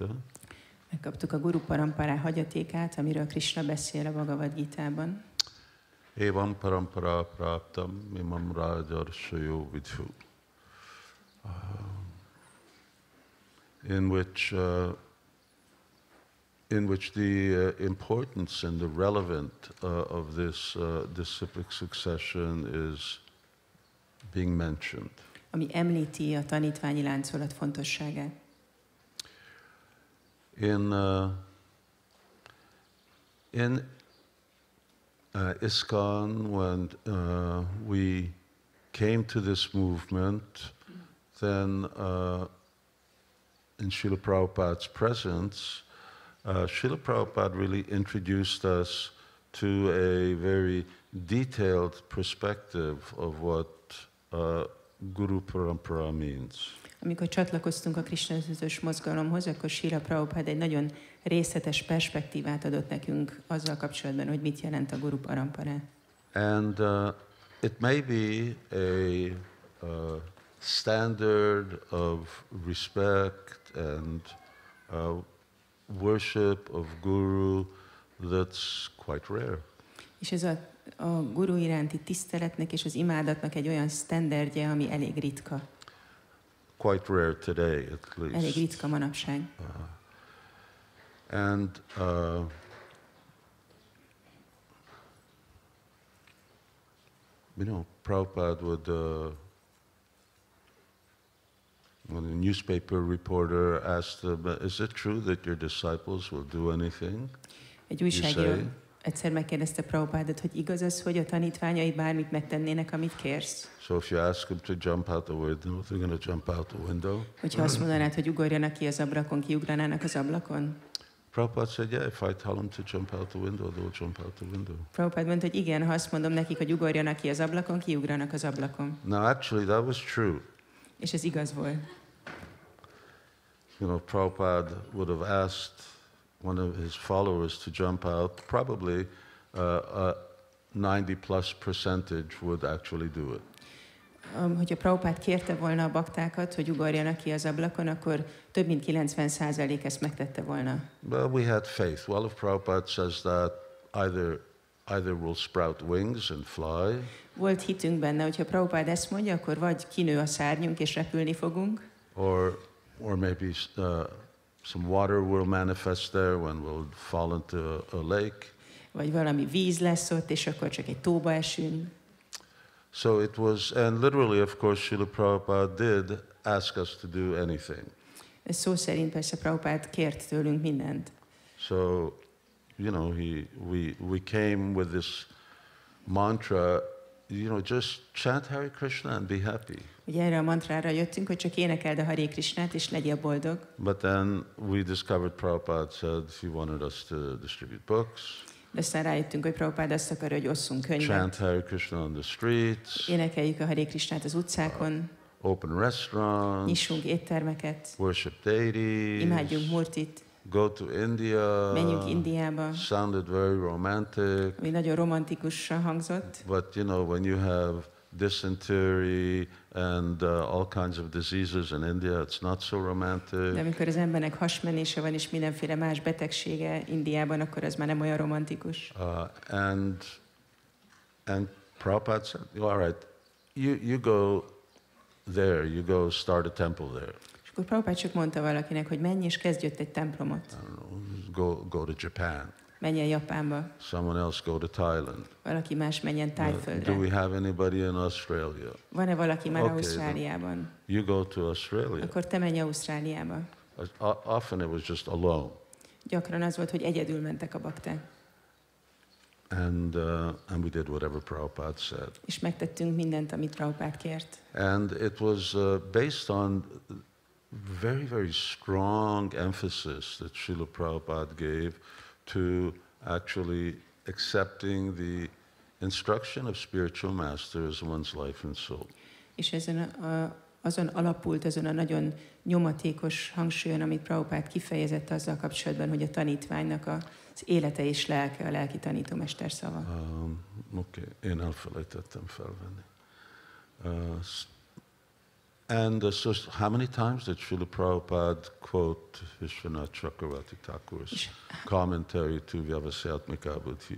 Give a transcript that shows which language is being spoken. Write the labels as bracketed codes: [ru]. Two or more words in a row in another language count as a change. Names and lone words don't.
[hu] Megkaptuk a [sa] गुरु परम्परा [hu] hagyatékát, amiről Krishna beszél a Bhagavad Gitában. [sa] एवं परम्परा प्राप्तम् इमं राजर्षयो विदुः. [en] In which the importance and the relevance of this disciplic succession is being mentioned. [hu] Ami említi a tanítványi láncolat fontosságát. [en] In ISKCON, when we came to this movement, then in Srila Prabhupada's presence, Srila Prabhupada really introduced us to a very detailed perspective of what [sa] गुरु परम्परा [en] means. [hu] Amikor csatlakoztunk a Krishna tudatos mozgalomhoz, akkor Srila Prabhupada egy nagyon részletes perspektívát adott nekünk azzal kapcsolatban, hogy mit jelent a [sa] गुरु परम्परा. [en] And it may be a standard of respect and worship of Guru that's quite rare. [hu] És ez a Guru iránti tiszteletnek és az imádatnak egy olyan sztenderdje, ami elég ritka. [en] Quite rare today, at least. [hu] Elég ritka manapság. [en] And Prabhupada would, when a newspaper reporter asked him, "Is it true that your disciples will do anything?" [hu] Egy újságíró egyszer megkérdezte Prabhupádot, hogy igaz az, hogy a tanítványai bármit megtennének, amit kérsz? [en] So if you ask them to jump out the window, they're going to jump out the window. [hu] Hogyha azt mondanád, hogy ugorjanak ki az ablakon, kiugranának az ablakon? [en] Prabhupada said, yeah, if I tell them to jump out the window, they'll jump out the window. [hu] Prabhupada mondta, hogy igen, ha azt mondom nekik, hogy ugorjanak ki az ablakon, kiugranak az ablakon. [en] Now, actually, that was true. [hu] És ez igaz volt. [en] Prabhupada would have asked one of his followers to jump out, probably 90+ % would actually do it. [hu] Hogyha Prabhupád kérte volna a baktákat, hogy ugorjanak ki az ablakon, akkor több mint 90% ezt megtette volna. [en] But we had faith. Well, if Prabhupada says that, either we'll sprout wings and fly. [hu] Volt hitünk benne, hogyha Prabhupád ezt mondja, akkor vagy kinő a szárnyunk és repülni fogunk. [en] Or maybe some water will manifest there when we'll fall into a lake. [hu] Vagy valami víz lesz ott, és akkor csak egy tóba esünk. [en] So it was, and literally, of course, Srila Prabhupada did ask us to do anything. [hu] Szó szerint persze Prabhupád kért tőlünk mindent. [en] So, you know, we came with this mantra, you know, just chant Hare Krishna and be happy. [hu] Ugye erre a mantrára jöttünk, hogy csak énekeld a Hare Krishnát, és legyél boldog. [en] But then we discovered Prabhupada said he wanted us to distribute books. [hu] De aztán rájöttünk, hogy Prabhupád azt akar, hogy osszunk [en] Chant [hu] könyvet. [en] Hare Krishna on the streets. [hu] Énekeljük a Hare Krishnát az utcákon. [en] Open restaurants. [hu] Nyissunk éttermeket. [en] Worship deities. [hu] Imádjunk Murtit. [en] Go to India. [hu] Menjünk Indiába. [en] Sounded very romantic. [hu] Ami nagyon romantikusra hangzott. [en] But you know, when you have dysentery and all kinds of diseases in India, it's not so romantic. [hu] De amikor az embernek hasmenése van és mindenféle más betegsége Indiában, akkor az már nem olyan romantikus. [en] And Prabhupada said, all right, you go there, you go start a temple there. [hu] És akkor Prabhupád csak mondta valakinek, hogy menj és kezdj ott egy templomot. [en] I don't know, go to Japan. [hu] Menjen Japánba. [en] Someone else go to Thailand. [hu] Valaki más menjen Tájföldre. [en] Do we have anybody in Australia? [hu] Van-e valaki már Okay, Ausztráliában? [en] You go to Australia. [hu] Akkor te menj Ausztráliába. [en] Often it was just alone. [hu] Gyakran az volt, hogy egyedül mentek a bakták. [en] And we did whatever Prabhupada said. [hu] És megtettünk mindent, amit Prabhupád kért. [en] And it was based on very, very strong emphasis that Srila Prabhupada gave to actually accepting the instruction of spiritual masters in one's life and soul. [hu] És azon alapult, azon a nagyon nyomatékos hangsúlyon, amit Prabhupád kifejezett azzal kapcsolatban, hogy a tanítványnak az élete és lelke, a lelki tanítómester szava. Okay, én elfelejtettem felvenni. [en] And so how many times did Srila Prabhupada quote Vishwanath Chakravarti Thakur's commentary to [sa] व्यवसायात्मिका बुद्धि?